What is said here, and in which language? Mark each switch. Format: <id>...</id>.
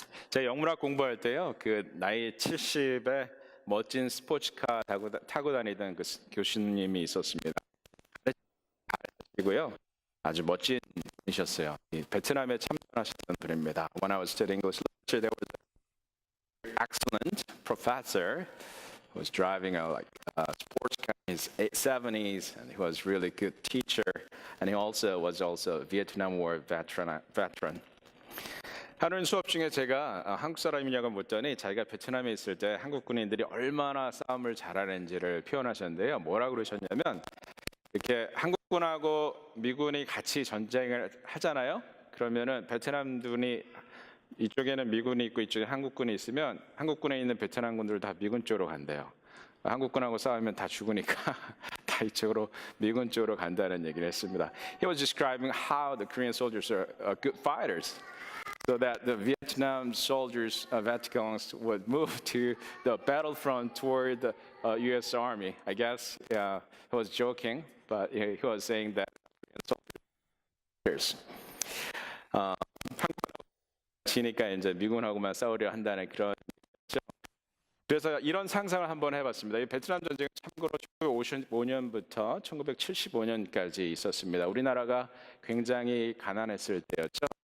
<ko>제가 영문학 공부할 때요, 그 나이 70에 멋진 스포츠카 타고 다니던 그 교수님이 있었습니다. 그리고요, 아주 멋진 분이셨어요. 베트남에 참전하셨던 분입니다.</ko> <en>When I was studying English literature, there was an excellent professor who was driving a sports car in his 70s, and he was really good teacher, and he was also a Vietnam War veteran.</en> <ko>하루는 수업 중에 제가 한국 사람이냐고 묻더니 자기가 베트남에 있을 때 한국 군인들이 얼마나 싸움을 잘하는지를 표현하셨는데요. 뭐라고 그러셨냐면 이렇게 한국군하고 미군이 같이 전쟁을 하잖아요. 그러면은 베트남군이 이쪽에는 미군이 있고 이쪽에 한국군이 있으면 한국군에 있는 베트남군들 다 미군 쪽으로 간대요. 한국군하고 싸우면 다 죽으니까 다 이쪽으로 미군 쪽으로 간다는 얘기를 했습니다.</ko> <en>He was describing how the Korean soldiers are good fighters. So that the Vietnam soldiers, Vietcongs, would move to the battlefront toward the U.S. Army. I guess he was joking, but he was saying that soldiers.</en> <ko>한국하고 지니까 이제 미군하고만 싸우려 한다는 그런. 그래서 이런 상상을 한번 해봤습니다. 이 베트남 전쟁은 참고로 1955년부터 1975년까지 있었습니다. 우리나라가 굉장히 가난했을 때였죠.</ko>